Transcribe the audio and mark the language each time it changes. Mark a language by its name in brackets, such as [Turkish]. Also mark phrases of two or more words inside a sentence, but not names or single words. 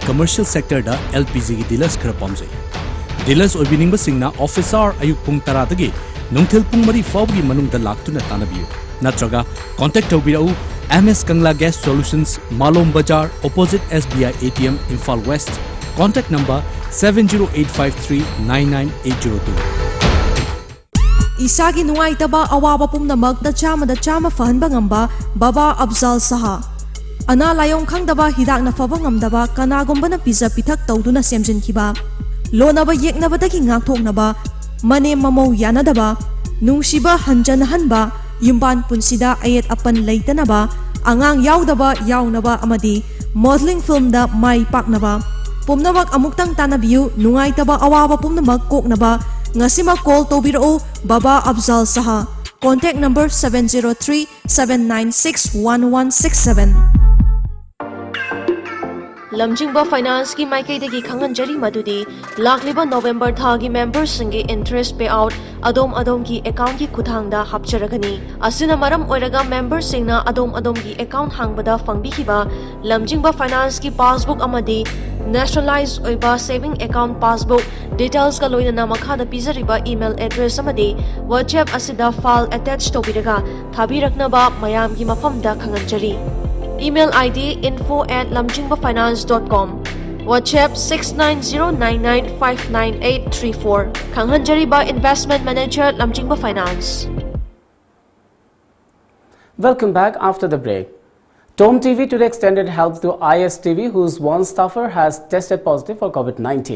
[English] commercial sector [Manipuri] da LPG gi dealers khara pamjai dealers oibining basingna officer ayuk pung 10 dagi nungthil pung mari fawgi manungda laktuna tanabiyu natraga contact tawbirau MS Kangla Gas Solutions Malom Bazaar opposite SBI ATM Imphal West [English] contact number [Manipuri] 7085399802 Isagi nuwaitaba awaba pumnamag na chama fahanba ngamba Baba Abzal Saha. Ana layong khangdaba hidak na faba ngamdaba kanagomba na pizza pithak tawduna semjin kiba. Lonaba yeknaba dagi ngakthoknaba mane mamau yanadaba nungsiba hanba yumban punsida ayet apan leitanaba angang yaudaba yaunaba amadi [English] modeling film [Manipuri] da mai paknaba. Pumnamag amuktang tanabiyu nuwaitaba awaba pumnamag koknaba Ngasima call tobiro Baba Abzal Saha. [English] Contact number 703-796-1167. [Manipuri] Lamjingba Finance ki maikaidagi khanganjari madudi lakliba November thagi members singi [English] interest payout [Manipuri] adom ki account ki khuthangda hapcharagani asina maram oiraga members singna adom ki account hangbada fangbihiba Lamjingba Finance ki passbook amadi nationalized oiba [English] saving account passbook details [Manipuri] ka loina makhada pizariba [English] email address [Manipuri] amadi WhatsApp asida [English] file attached [Manipuri] tobiraga thabiraknaba mayam ki mafamda khanganjari [English] Email ID [Manipuri] info@lamjingbafinance.com WhatsApp 6909959834 Kanghanjari ba [English] Investment Manager [Manipuri] Lamjingba Finance. [English] Welcome back after the break. Tom TV today extended help to ISTV whose one staffer has tested positive for COVID-19.